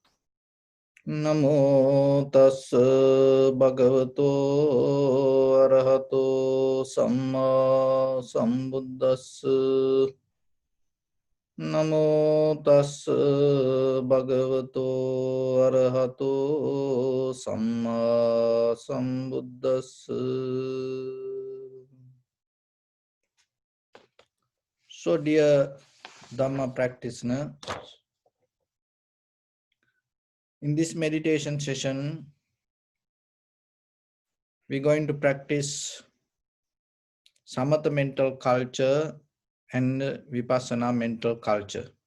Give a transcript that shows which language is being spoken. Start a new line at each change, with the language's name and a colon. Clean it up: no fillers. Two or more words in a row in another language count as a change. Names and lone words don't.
Pali: Namo tassa bhagavato arahato samma sambuddhassa. Namo tassa bhagavato arahato samma sambuddhassa.
English: So dear Dhamma practitioner, in this meditation session, we're going to practice Samatha mental culture and Vipassana mental culture.